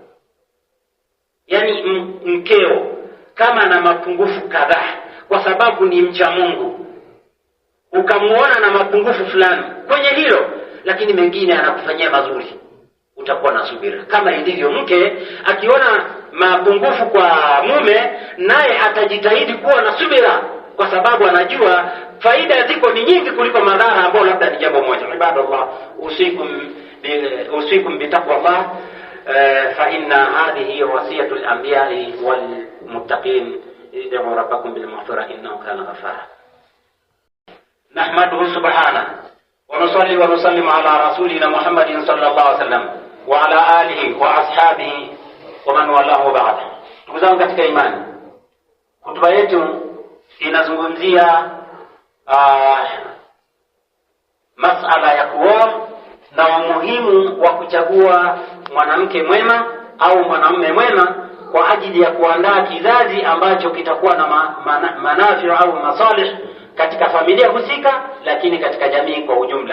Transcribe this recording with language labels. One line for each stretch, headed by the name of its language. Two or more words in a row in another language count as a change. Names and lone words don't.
Swahili: Yani mkeo kama na mapungufu kadhaa, kwa sababu ni mcha Mungu, ukamuona na mapungufu fulani kwenye hilo, lakini mengine anakufanyia mazuri, utakuwa na subira. Kama ilivyo mke akiona mapungufu kwa mume, naye atajitahidi kuwa na subira, kwa sababu anajua faida ziko ni nyingi kuliko madhara ambayo labda ni jambo moja.
Arabic: Ibadallah, أوصيكم بتقوى الله فإن هذه وصية الأنبياء والمتقين. ادعوا ربكم بالمغفرة إنه كان غفارا نحمده سبحانه ونصلي ونسلم على رسولنا محمد صلى الله عليه وسلم وعلى آله وأصحابه ومن والاه بعد.
Swahili: Ndugu zangu katika imani, hotuba yetu inazungumzia masala ya kuoa na umuhimu wa kuchagua mwanamke mwema au mwanamume mwema kwa ajili ya kuandaa kizazi ambacho kitakuwa na manafi au masalih katika familia husika, lakini katika jamii kwa ujumla.